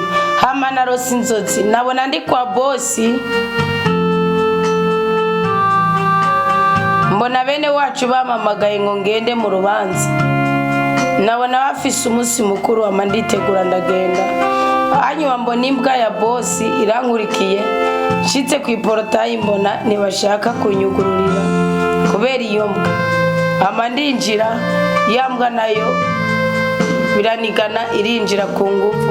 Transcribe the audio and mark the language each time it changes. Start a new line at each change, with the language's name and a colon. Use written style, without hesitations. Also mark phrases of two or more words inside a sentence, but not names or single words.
Rundi: Hama narose inzozi nabona ndi kwa bosi, mbona bene wacu bamamagaye ngo ngende mu rubanza, nabona bafise umunsi mukuru wa manditegura ndagenda. hanyuma mbona imbwa ya bosi irankurikiye, nshitse ku iporotayi mbona ntibashaka kunyugururira kubera iyo mbwa. Ama ndinjira, ya mbwa nayo biranigana irinjira ku nguvu.